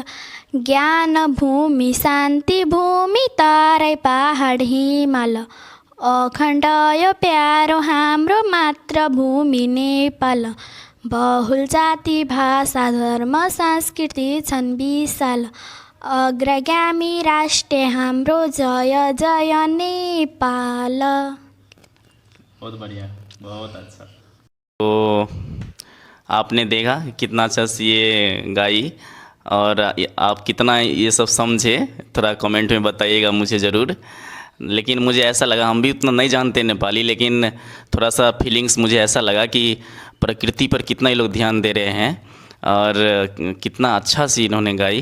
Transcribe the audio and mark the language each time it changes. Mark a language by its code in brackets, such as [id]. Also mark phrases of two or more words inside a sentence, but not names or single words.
[ne] ज्ञान भूमि शान्ति भूमि तराई पहाड हिमाल, अखण्ड यो प्यारो हाम्रो मातृभूमि नेपाल। बहुल जाति भाषा धर्म संस्कृति छन् विशाल, अग्रगामी राष्ट्र हाम्रो जय जय नेपाल। [hi] बहुत बढ़िया, बहुत अच्छा। तो आपने देखा कितना अच्छा से ये गाई, और आप कितना ये सब समझे, थोड़ा कमेंट में बताइएगा मुझे ज़रूर। लेकिन मुझे ऐसा लगा, हम भी उतना नहीं जानते नेपाली, लेकिन थोड़ा सा फीलिंग्स मुझे ऐसा लगा कि प्रकृति पर कितना ये लोग ध्यान दे रहे हैं और कितना अच्छा से इन्होंने गाई।